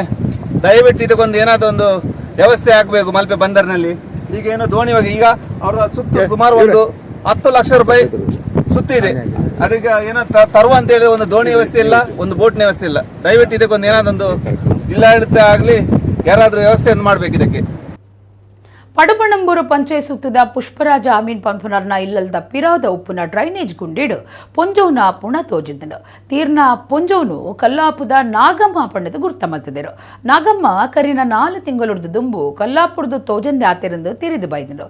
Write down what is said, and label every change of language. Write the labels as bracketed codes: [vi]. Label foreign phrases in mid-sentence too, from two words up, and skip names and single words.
[kn] ದಯವಿಟ್ಟು ಇದಕ್ಕೊಂದು ಏನಾದ್ರು ಒಂದು ವ್ಯವಸ್ಥೆ ಆಗ್ಬೇಕು ಮಲ್ಪೆ ಬಂದರ್ನಲ್ಲಿ. ಈಗ ಏನೋ ದೋಣಿ ಹೋಗಿ ಈಗ ಅವ್ರ ಸುತ್ತ ಸುಮಾರು ಒಂದು 10 ಲಕ್ಷ ರೂಪಾಯಿ ಸುತ್ತಿದೆ. ಅದಕ್ಕೆ ಏನೋ ತರುವ ಅಂತ ಹೇಳಿ ಒಂದು ದೋಣಿ ವ್ಯವಸ್ಥೆ ಇಲ್ಲ, ಒಂದು ಬೋಟ್ನ ವ್ಯವಸ್ಥೆ ಇಲ್ಲ. ದಯವಿಟ್ಟು ಇದಕ್ಕೊಂದು ಏನಾದೊಂದು ಜಿಲ್ಲಾಡಳಿತ ಆಗ್ಲಿ ಯಾರಾದ್ರೂ ವ್ಯವಸ್ಥೆಯನ್ನು ಮಾಡ್ಬೇಕು ಇದಕ್ಕೆ. [tcy] ಪಡುಪಣಂಬೂರು ಪಂಚಾಯತ್ ಸುತ್ತದ ಪುಷ್ಪರಾಜ ಅಮೀನ್ ಪಂಪನರ್ನ ಇಲ್ಲಲ್ದ ಪಿರಾದ ಉಪ್ಪುನ ಡ್ರೈನೇಜ್ ಗುಂಡಿಡು ಪೊಂಜೋನ ಪುಣ ತೋಜಿದ್ದನು. ತೀರ್ನ ಪೊಂಜೋನು ಕಲ್ಲಾಪುದ ನಾಗಮ್ಮ ಪಣ್ಣದ ಗುರ್ತ ಮಲ್ತಿದ್ದರು. ನಾಗಮ್ಮ ಕರಿನ 4 ತಿಂಗಳುಡ್ದು ದುಂಬು ಕಲ್ಲಾಪುರದು ತೋಜಂದೆ ಆತಿರಂದು ತಿರಿದು ಬೈದನು.